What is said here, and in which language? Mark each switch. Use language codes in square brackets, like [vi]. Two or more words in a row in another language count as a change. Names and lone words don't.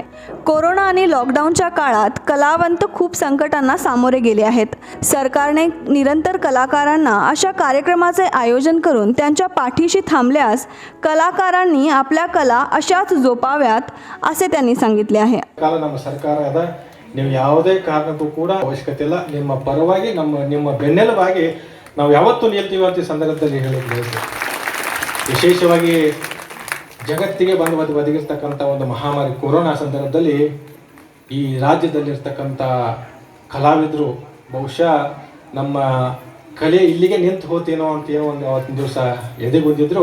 [mr] कोरोना आणि लॉकडाऊनच्या काळात कलावंत खूप संकटांना सामोरे गेले आहेत. सरकारने निरंतर कलाकारांना अशा कार्यक्रमाचे आयोजन करून त्यांच्या पाठीशी थांबल्यास कलाकारांनी आपल्या कला अशाच जोपाव्यात असे त्यांनी सांगितले आहे. [kn] ನಮ್ಮ ಸರ್ಕಾರದ ನೀವು ಯಾವುದೇ ಕಾರಣಕ್ಕೂ ಕೂಡ ಅವಶ್ಯಕತೆ ಇಲ್ಲ, ನಿಮ್ಮ ಪರವಾಗಿ ನಿಮ್ಮ ಬೆನ್ನೆಲುಬಾಗಿ ನಾವು ಯಾವತ್ತೂ ನಿಲ್ತೀವಿ ಅಂತ ಈ ಸಂದರ್ಭದಲ್ಲಿ ಹೇಳೋದು. ವಿಶೇಷವಾಗಿ ಜಗತ್ತಿಗೆ ಬಂದು ಬದಿಗಿರ್ತಕ್ಕಂಥ ಒಂದು ಮಹಾಮಾರಿ ಕೊರೋನಾ ಸಂದರ್ಭದಲ್ಲಿ ಈ ರಾಜ್ಯದಲ್ಲಿರ್ತಕ್ಕಂಥ ಕಲಾವಿದರು ಬಹುಶಃ ನಮ್ಮ ಕಲೆ ಇಲ್ಲಿಗೆ ನಿಂತು ಹೋತೇನೋ ಅಂತ ಏನೋ ಒಂದು ಅವತ್ತಿನ ದಿವಸ ಎದೆಗುಂದಿದ್ರು.